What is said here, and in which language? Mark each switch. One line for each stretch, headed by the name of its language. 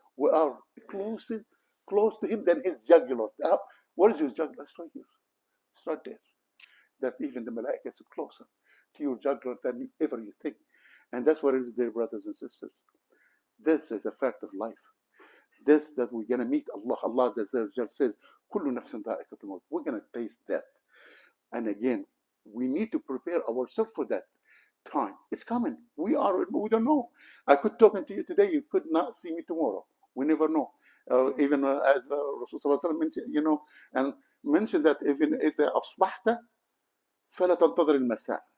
English: We are close to Him than His jugular. What is His jugular? It's right here. It's right there. That even the malaika is closer to your jugular than ever you think. And that's what it is, dear brothers and sisters. This is a fact of life. This, that we're going to meet Allah. Allah says,
Arabic: كُلُّ نَفْسٍ ذَائِقَةُ الْمَوْتِ.
English: We're going to taste death. And again, we need to prepare ourselves for that time. It's coming. We don't know. I could talk to you today. You could not see me tomorrow. We never know. Even as Rasulullah mentioned, and mentioned that even if
Arabic: أصبحت فلا تنتظر المساء.